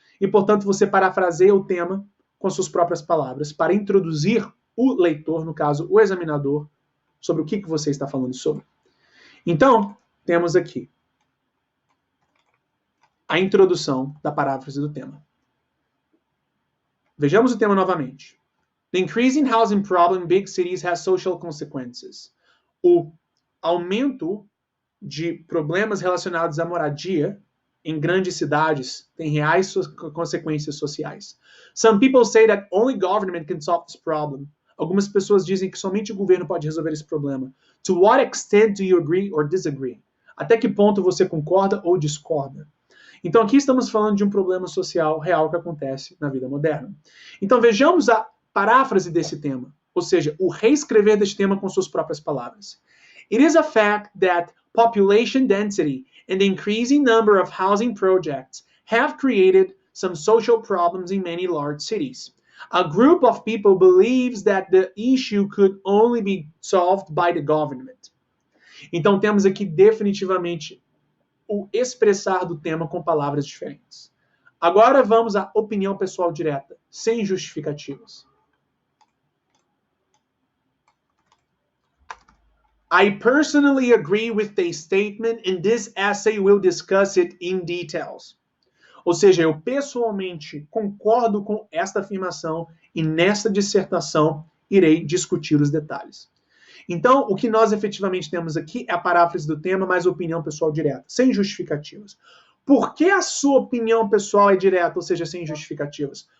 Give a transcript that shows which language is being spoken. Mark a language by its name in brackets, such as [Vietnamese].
[Portuguese] E, portanto, você parafraseia o tema com suas próprias palavras para introduzir o leitor, no caso, o examinador, sobre o que você está falando sobre. Então, temos aqui a introdução da paráfrase do tema. Vejamos o tema novamente. [English] The increasing housing problem in big cities has social consequences. [Portuguese] O aumento de problemas relacionados à moradia em grandes cidades tem reais consequências sociais. [English] Some people say that only government can solve this problem. [Portuguese] Algumas pessoas dizem que somente o governo pode resolver esse problema. [English] To what extent do you agree or disagree? [Portuguese] Até que ponto você concorda ou discorda? Então aqui estamos falando de um problema social real que acontece na vida moderna. Então vejamos a paráfrase desse tema, ou seja, o reescrever deste tema com suas próprias palavras. [English] It is a fact that population density and the increasing number of housing projects have created some social problems in many large cities. A group of people believes that the issue could only be solved by the government. [Portuguese] Então temos aqui definitivamente o expressar do tema com palavras diferentes. Agora vamos à opinião pessoal direta, sem justificativas. [English] I personally agree with the statement and this essay will discuss it in details. [Portuguese] Ou seja, eu pessoalmente concordo com esta afirmação e nesta dissertação irei discutir os detalhes. Então, o que nós efetivamente temos aqui é a paráfrase do tema mais opinião pessoal direta, sem justificativas. Por que a sua opinião pessoal é direta, ou seja, sem justificativas?